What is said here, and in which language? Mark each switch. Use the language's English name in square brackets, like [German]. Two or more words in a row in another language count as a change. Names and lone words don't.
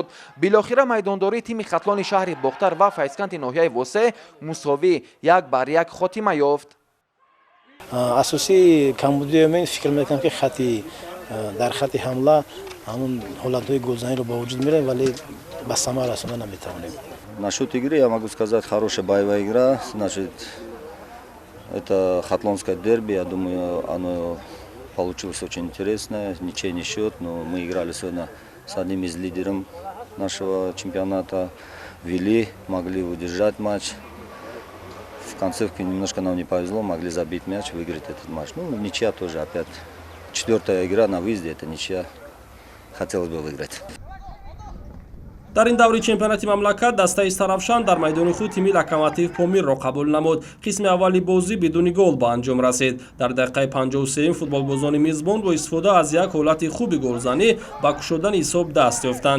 [Tajik] билохира майдондории тими хатлони шаҳри бохтар ва файзканти ноҳияи восе мусовӣ 1-1 хотима ёфт. асосии камбудии мен фикр мекунам ки дар хати ҳамла ҳамун ҳолатҳои голзаниро ба вуҷуд меравем, вале ба самар расонда наметавонем. [Russian] Насчет игры я могу сказать, хорошая боевая игра. Значит, это хатлонское дерби. Я думаю, оно получилось очень интересное. Ничейный счет, но мы играли сегодня с одним из лидеров нашего чемпионата. Вели, могли удержать матч. В конце немножко нам не повезло, могли забить мяч, выиграть этот матч. Ну, ничья тоже опять. 4-я игра на выезде, это ничья. Хотелось бы выиграть. [Tajik] дар ин даври чемпионати мамлакат дастаи Сарафшан дар майдони худ тими Локомотив Помирро қабул намуд. қисми аввали бозӣ бидуни гол ба анҷом расид. дар дақиқаи 53 футболбозони мизбон бо истифода аз як ҳолати хуби голзанӣ ба кушодани ҳисоб даст ёфтанд.